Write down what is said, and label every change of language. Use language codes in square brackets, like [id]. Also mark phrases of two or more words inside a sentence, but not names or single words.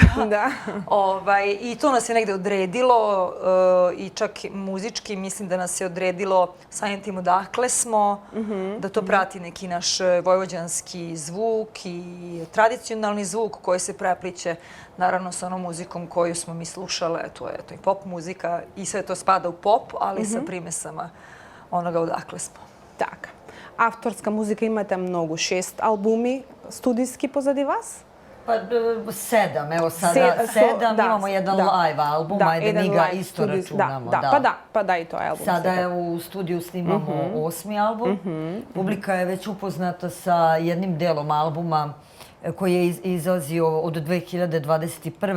[sr] I to nas je negde odredilo i čak muzički mislim da nas je odredilo samim tim odakle smo, da to prati neki naš vojvođanski zvuk i tradicionalni zvuk koji se prepliće naravno sa onom muzikom koju smo mi slušale, to je i pop muzika i sve to spada u pop, ali sa primesama onoga odakle smo. [mk] Така. Авторска музика имате многу, 6 албуми студиски позади вас? [sr] Pa 7, evo sada 7, imamo jedan live album, ajde mi ga isto računamo. Pa da i to je album. Sada u studiju snimamo 8. album. Publika je već upoznata sa jednim delom albuma koji je izlazio od 2021.